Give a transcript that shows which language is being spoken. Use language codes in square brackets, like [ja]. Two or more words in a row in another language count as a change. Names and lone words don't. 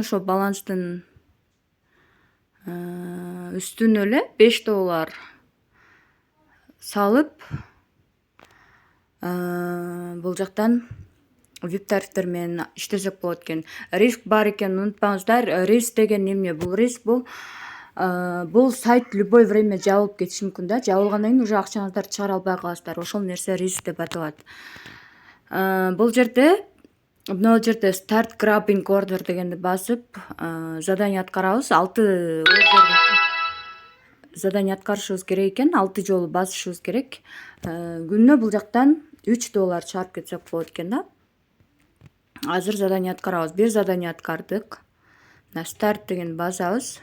[ky] Ошо баланстын үстүнө эле $5 салып бул жактан VIP тарифтер менен иштесек болот экен. Риск бар экенин унутпаңыздар. Риск деген эмне? Бул риск бул сайт [ru] любой время [ky] жабылып кетиши мүмкүн да. Жабылгандан кийин уже акчаңыздарды чыгара албай каласыздар. Ошол нерсе риск деп аталат. Бул жерде [en] start grabbing order [ky] дегенди басып задание аткарабыз. 6 задание аткарышыбыз керек экен. 6 жолу басышыбыз керек. Күнүнө бул жактан $3 чыгарып кетсек болот экен да. Азыр задание аткарабыз. Бир задание аткардык. [ru] На старт [ky] деген басабыз.